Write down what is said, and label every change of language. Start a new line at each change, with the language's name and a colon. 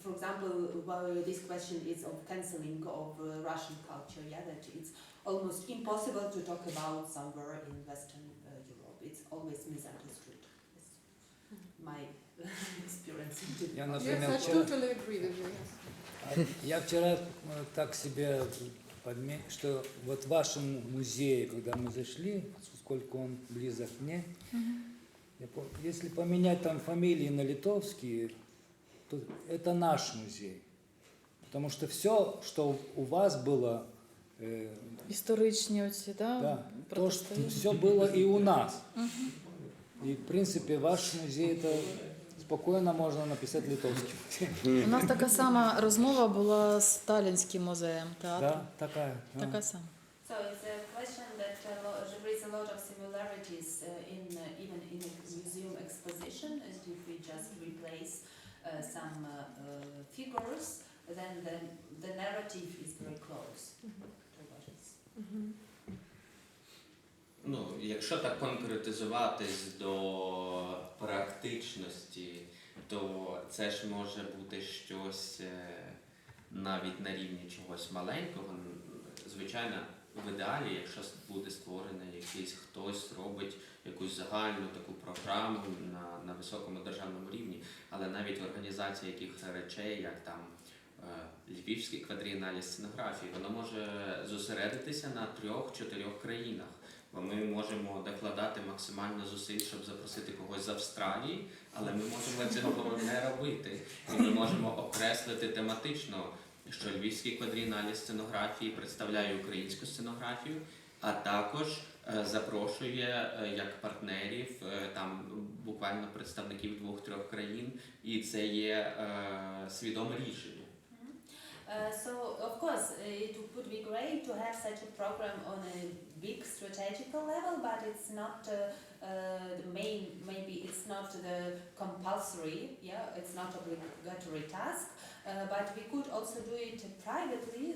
English: For example, this question is of cancelling of Russian culture, yeah, that it's almost impossible to talk about somewhere in Western Europe. It's always misunderstood. It's my experience.
Russian: Я, например,
English: Yes, I totally agree with you. Yes.
Russian: Я вчера так себе подметил, что вот в вашем музее, когда мы зашли, сколько он близок мне, Если поменять там фамилии на литовские, то это наш музей. Потому что все, что у вас было,
Ukrainian: Історичні оці, да?
Russian: да, то,
Ukrainian: протистояння.
Russian: что все было и у нас. И, в принципе, ваш музей, это спокойно можно написать литовский.
Ukrainian: У нас така сама розмова була з Таллінським музеєм театру.
Russian: Да, такая.
Ukrainian: Така сама.
English: So it's a question that there is a lot of similarities even in a museum exposition, and if we just replace some figures, then the narrative is very close to what is.
Ukrainian: Ну, якщо так конкретизуватись до практичності, то це ж може бути щось навіть на рівні чогось маленького. Звичайно, в ідеалі, якщо буде створений якийсь хтось, робить якусь загальну таку програму на високому державному рівні, але навіть організація яких речей, як там Львівський квадрієнале сценографії, воно може зосередитися на 3-4 країнах. Бо ми можемо докладати максимально зусиль, щоб запросити когось з Австралії, але ми можемо цього не робити. І ми можемо окреслити тематично, що Львівський квадрієнале сценографії представляє українську сценографію, а також запрошує як партнерів там буквально представників 2-3 країн, і це є свідоме рішення.
English: So of course it would be great to have such a program on a big strategical level, but it's not the main, maybe it's not the compulsory, it's not obligatory task, but we could also do it privately.